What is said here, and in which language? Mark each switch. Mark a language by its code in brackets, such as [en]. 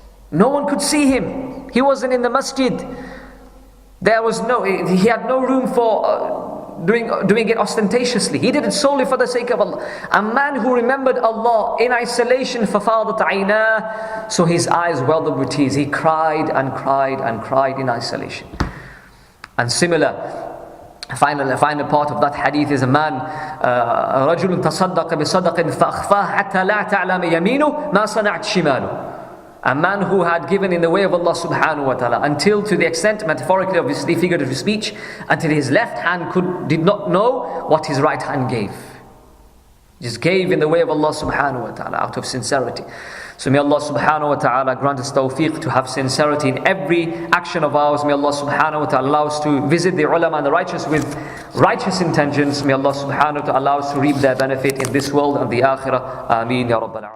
[en] No one could see him. He wasn't in the masjid. He had no room for doing it ostentatiously. He did it solely for the sake of Allah. A man who remembered Allah in isolation, [ar] فَفَاضَتْ عَيْنَاهُ, [en] so his eyes welled up with tears. He cried and cried and cried in isolation. And similar, final part of that hadith is a man, [ar] رَجُلٌ تَصَدَّقَ بِصَدَقٍ فَأَخْفَاهَ حَتَّى لَا تَعْلَمَ يَمِينُهُ مَا صَنَعَتْ شِمَالُهُ. [en] A man who had given in the way of Allah subhanahu wa ta'ala, until, to the extent, metaphorically, obviously, figurative speech, until his left hand did not know what his right hand gave. Just gave in the way of Allah subhanahu wa ta'ala out of sincerity. So may Allah subhanahu wa ta'ala grant us tawfiq to have sincerity in every action of ours. May Allah subhanahu wa ta'ala allow us to visit the ulama and the righteous with righteous intentions. May Allah subhanahu wa ta'ala allow us to reap their benefit in this world and the akhirah. [ar] Ameen ya Rabbal Alamin.